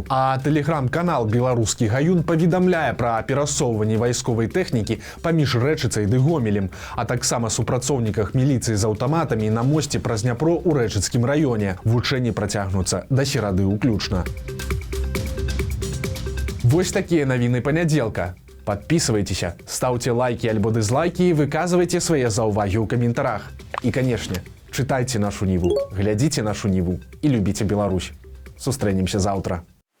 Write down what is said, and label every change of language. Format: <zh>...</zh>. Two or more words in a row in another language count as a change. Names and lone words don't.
<be>А тэлеграм-канал «Беларускі гаюн» паведамляе пра перасоўванне вайсковай тэхнікі паміж Рэчыцай ды Гомелем, а таксама супрацоўніках міліцыі з аўтаматамі на мосце праз Дняпро ў Рэчыцкім раёне. Вучэнні працягнуцца да серады ўключна. Вось такія навіны панядзелка.</be> <ru>Подписывайтеся, ставьте лайки</ru> <be>альбо дызлайки</be> <ru>и выказывайте свои</ru> <be>заўвагі ў каментарах.</be> <ru>И, конечно, читайте нашу Ниву, глядите нашу Ниву и любите Беларусь.</ru> <be>Сустрэнемся завтра.</be>